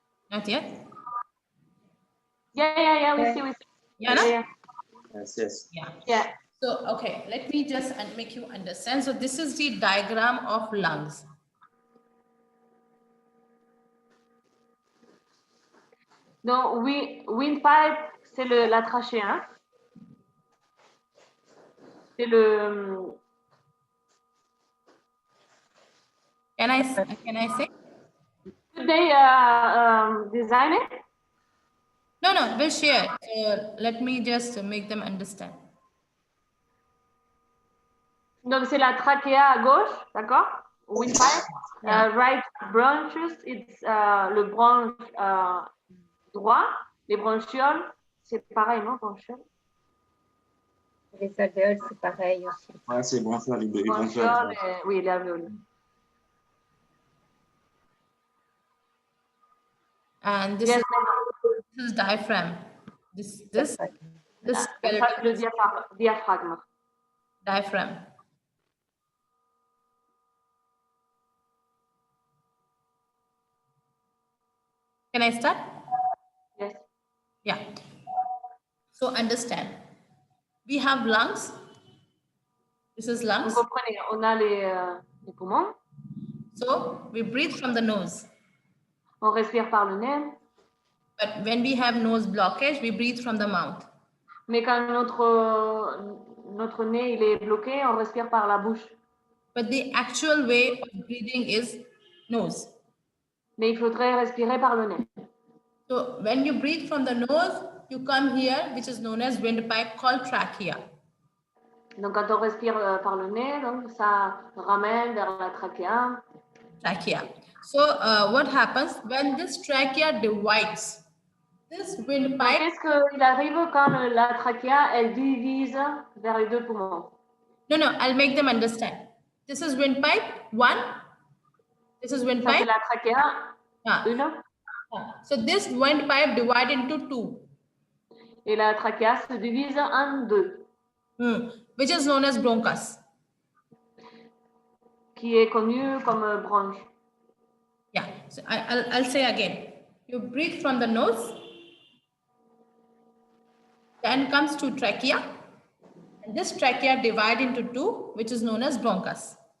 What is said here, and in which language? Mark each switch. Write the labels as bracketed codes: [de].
[en] Not yet. Yeah. We see. Yeah, no? Yes. Yeah. So, okay, let me just make you understand. So this is the diagram of lungs. [fr] Donc, windpipe, c'est la trachée, hein? C'est le. [en] Can I say? Should they design it? No, we'll share. So let me just make them understand. [fr] Donc, c'est la trachée à gauche, d'accord? [en] Windpipe. Yeah. Right branches, it's [fr] le branche droit. Les bronchioles, c'est pareil, non, bronchioles? Les alvéoles, c'est pareil aussi. Ouais, c'est bon, ça, les Bronchioles, oui, les alvéoles. [en] And this Yes, is diaphragm. This [fr] ça, [en] skeleton [fr] c'est le diaphragme. [en] diaphragm. Can I start? Yes. Yeah. So understand. We have lungs. This is lungs. [fr] Vous comprenez, on a les poumons, [en] So we breathe from the nose. [fr] on respire par le nez, [en] But when we have nose blockage, we breathe from the mouth. [fr] mais quand notre nez il est bloqué, on respire par la bouche. [en] But the actual way of breathing is nose. [fr] Mais il faudrait respirer par le nez. [en] So when you breathe from the nose, you come here, which is known as windpipe called trachea. [fr] Donc quand on respire par le nez, donc ça ramène vers la trachéa. [en] Trachea. So what happens when this trachea divides? This windpipe. [fr] Qu'est-ce qu'il arrive quand la trachéa elle divise vers les deux poumons? [en] No, I'll make them understand. This is windpipe 1. This is [fr] Ça [en] windpipe. [fr] c'est la trachéa 1. [en] So this windpipe divided into 2. [fr] Et la trachéa se divise en 2. [en] Which is known as bronchus. [fr] Qui est connu comme bronche. [en] Yeah, so I'll say again. You breathe from the nose, then comes to trachea, and this trachea divide into 2, which is known as bronchus.